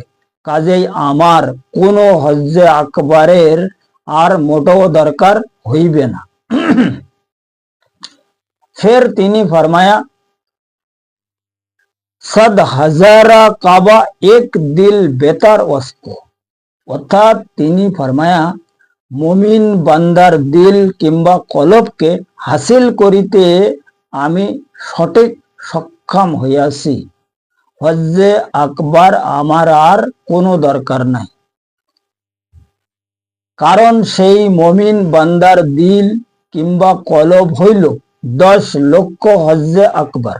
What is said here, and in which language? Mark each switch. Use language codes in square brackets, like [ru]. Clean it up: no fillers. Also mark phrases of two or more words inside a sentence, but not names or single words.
[bn] কাজেই আমার কোনো হজ্জে আকবরের আর মোটেও দরকার হইবে না। ফের তিনি ফরমায়া, [fa] صد هزارا کعبه یک دل بهتر است. [bn] অর্থাৎ তিনি ফরমায়া, মুমিন বান্দার দিল কিংবা কলবকে হাসিল করিতে আমি সঠিক সক্ষম হইয়াছি। হজ্জে আকবার আমার আর কোনো দরকার নাই, কারণ সেই মুমিন বান্দার দিল কিংবা কলব হইল 10 লক্ষ হজ্জে আকবার।